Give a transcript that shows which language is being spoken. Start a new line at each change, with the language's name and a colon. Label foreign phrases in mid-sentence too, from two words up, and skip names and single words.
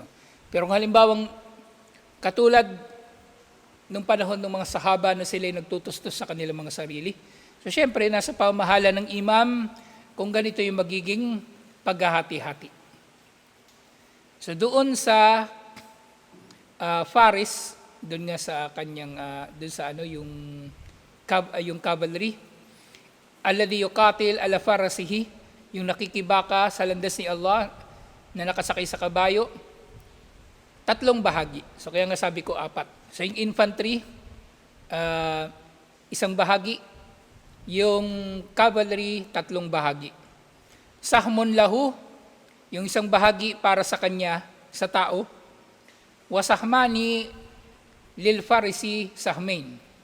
Filipino: Pero kung halimbawang katulad nung panahon ng mga sahaba na sila nagtutustos sa kanilang mga sarili, so syempre nasa pamahala ng imam kung ganito yung magiging paghahati-hati. So doon sa Faris, doon nga sa kanyang doon sa yung cavalry,
Arabic: الذي يقاتل على فرسه,
Filipino: yung nakikibaka sa landas ni Allah na nakasakay sa kabayo, 3 bahagi. So kaya nga sabi ko 4. So yung infantry, 1 bahagi, yung cavalry, 3 bahagi.
Arabic: سهم له,
Filipino: yung 1 bahagi para sa kanya, sa tao,
Arabic: وسهمان للفارس سهمين.